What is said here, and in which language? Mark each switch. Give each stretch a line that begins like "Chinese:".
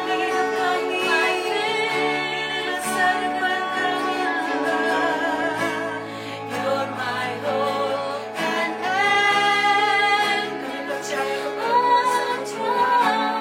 Indonesian: Ini hidup kami, ini masa depan kami Tuhan.
English: You're my hope and anchor.
Indonesian: Kami percaya kepada kuasa-Mu Tuhan.